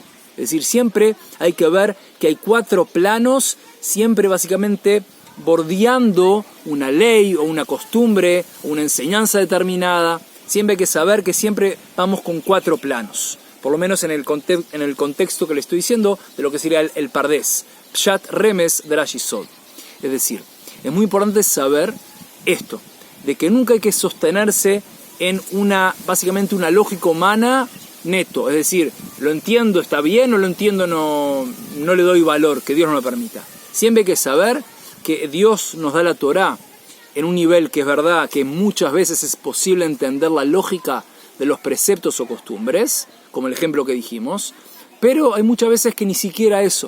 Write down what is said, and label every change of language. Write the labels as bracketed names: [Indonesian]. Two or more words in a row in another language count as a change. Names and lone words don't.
[Spanish] Es decir, siempre hay que ver que hay 4 planos, siempre básicamente bordeando una ley o una costumbre o una enseñanza determinada. Siempre hay que saber que siempre vamos con 4 planos, por lo menos en el contexto que le estoy diciendo de lo que sería el pardés, pshat, remes, drash y sod. Es decir, es muy importante saber esto, de que nunca hay que sostenerse en básicamente una lógica humana neto, es decir, lo entiendo, está bien, no lo entiendo, no le doy valor, que Dios no lo permita. Siempre hay que saber que Dios nos da la Torá en un nivel que es verdad que muchas veces es posible entender la lógica de los preceptos o costumbres, como el ejemplo que dijimos, pero hay muchas veces que ni siquiera eso.